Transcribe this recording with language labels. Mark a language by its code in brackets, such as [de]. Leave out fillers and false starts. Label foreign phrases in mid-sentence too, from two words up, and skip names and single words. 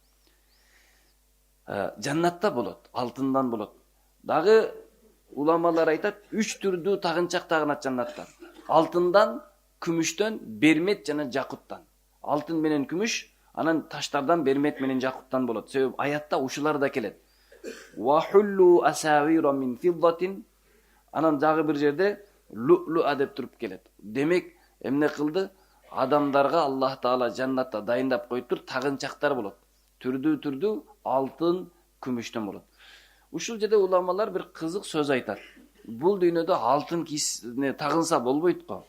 [ky] Жаннатта болот, алтындан болот. Дагы уламалар айтат, 3 түрдүү тагынчак тагынат жаннатта. Алтындан, күмүштөн, бермет жана жакуттан. Алтын менен күмүш, анан таштардан бермет менен жакуттан болот. Себеби аятта ушулар да келет. [ar] وحلوا أساور من فضة. [ky] Анан дагы бир жерде лу-лу деп туруп келет. Демек, эмне кылды? Адамдарга Аллах Таала жаннатта дайындап коюптур, тагынчактар болот. Түрдүү алтын, күмүштөн болот. Ушул жерде уламалар бир кызык сөз айтат. Бул дүйнөдө алтын кийсине тагынса болбойт го.